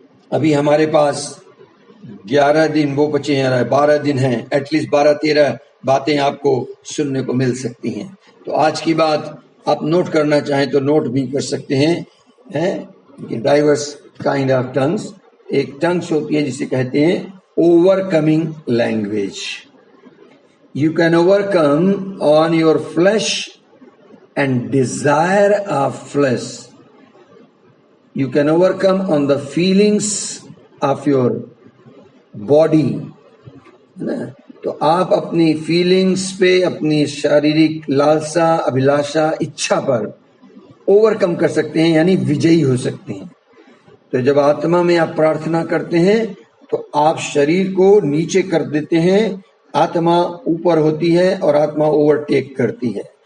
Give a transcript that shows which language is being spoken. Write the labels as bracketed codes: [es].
[hi] अभी हमारे पास 11 दिन वो बचे हैं, 12 दिन हैं, एटलीस्ट 12-13 बातें आपको सुनने को मिल सकती हैं। तो आज की बात आप नोट करना चाहें तो नोट भी कर सकते हैं। [en] diverse kind of tongues, [hi] एक टंग्स होती है जिसे कहते हैं [en] Overcoming language. You can overcome on your flesh and desire of flesh. You can overcome on the feelings of your body. [hi] तो आप अपनी फीलिंग्स पे, अपनी शारीरिक लालसा, अभिलाषा, इच्छा पर ओवरकम कर सकते हैं, यानी विजयी हो सकते हैं। तो जब आत्मा में आप प्रार्थना करते हैं तो आप शरीर को नीचे कर देते हैं, आत्मा ऊपर होती है और आत्मा ओवरटेक करती है।